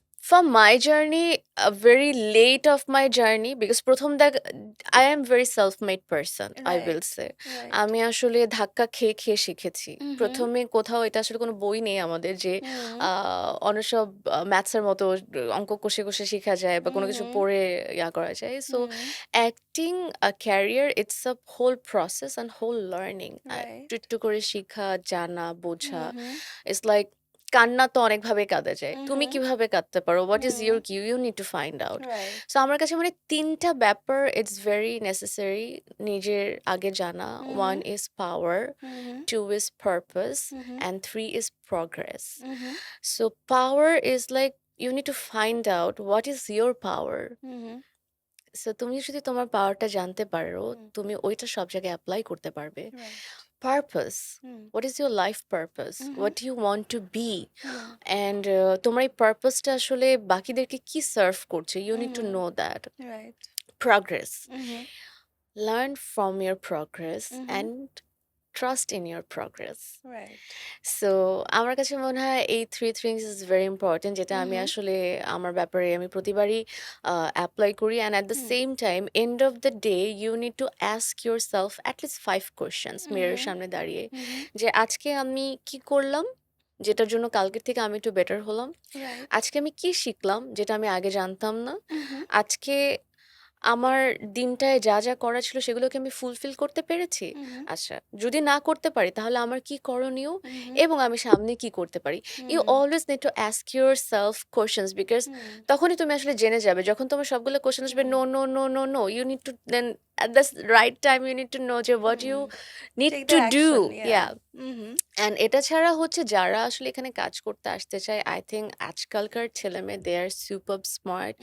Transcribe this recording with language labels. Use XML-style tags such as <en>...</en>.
<en>For my journey, very late of my journey, because</en> <bn>প্রথম দেখ</bn> <en>I am very self-made person, I will right, say. Right.</en> <bn>আমি আসলে ধাক্কা খেয়ে খেয়ে শিখেছি। হুম, প্রথমে কোথাও এটা আসলে কোনো বই নেই আমাদের যে হুম, অন্য সব ম্যাথসের মতো অঙ্ক কষে কষে শেখা যায় বা কোনো কিছু হুম, পড়ে ইয়া করা যায়। So hmm,</bn> <en>Acting career it's a whole process and whole learning.</en> <bn>একটু</bn> <en>Right.</en> <bn>একটু করে শিখা, জানা, বোঝা। হুম, হুম,</bn> <en>it's like</en> <bn>কান্না তো অনেকভাবে কাঁদা যায়। তুমি হুম, কিভাবে কাঁদতে পারো?</bn> <en>What is hmm, your Q? You need to find out. Right.</en> <bn>So আমার কাছে মানে ৩ টা ব্যাপার</bn> <en>it's very necessary</en> <bn>নিজের আগে জানা। হুম,</bn> <en>1 is power, hmm, 2 is purpose hmm, and 3 is progress. Hmm, so power is like you need to find out what is your power. Hmm,</en> <bn>so তুমি যদি তোমার পাওয়ারটা জানতে পারো, হুম, তুমি ওইটা সব জায়গায় এপ্লাই করতে পারবে।</bn> <en>Right. Purpose. Hmm, What is your life purpose? Hmm, What do you want to be? Hmm,</en> <bn>And তোমার এই পারপাসটা আসলে বাকিদেরকে কি সার্ভ করছে?</bn> <en>You need to hmm, know that. Right. Progress. Hmm, Learn from your progress hmm, and trust in your progress. Right.</en> <bn>So আমার কাছে মনে হয় এই</bn> <en>3 things is very important,</en> <bn>যেটা আমি হুম, আসলে আমার ব্যাপারে আমি প্রতিবারই অ্যাপ্লাই করি।</bn> <en>and at the hmm, same time, end of the day, you need to ask yourself at least 5 questions</en> <bn>মিররের হুম, সামনে দাঁড়িয়ে, হুম, যে আজকে আমি কি করলাম যেটার জন্য কালকের থেকে আমি একটু বেটার হলাম?</bn> <en>Right.</en> <bn>আজকে আমি কি শিখলাম যেটা আমি আগে জানতাম না? হুম, আজকে আমার দিনটায় যা, যা করা ছিল সেগুলোকে আমি ফুলফিল করতে পেরেছি? হুম, আচ্ছা, যদি না করতে পারি তাহলে আমার কি করণীয় হুম, এবং আমি সামনে কি করতে পারি?</bn> <en>You hmm, always need to ask yourself questions, because hmm,</en> <bn>তখনই তুমি আসলে জেনে যাবে। যখন তোমার সবগুলো কোয়েশ্চেন আসবে হুম,</bn> <en>no, no, no, no, no, you need to then at the right time you need to know</en> <bn>যে</bn> <en>what you hmm. need Take to the do. action, yeah. Yeah. Hmm,</en> <bn>and এটা ছাড়া হচ্ছে যারা আসলে এখানে কাজ করতে আসতে চায়,</bn> <en>I think</en> <bn>আজকালকার ছেলেমেয়ে</bn> <en>they are super smart,</en>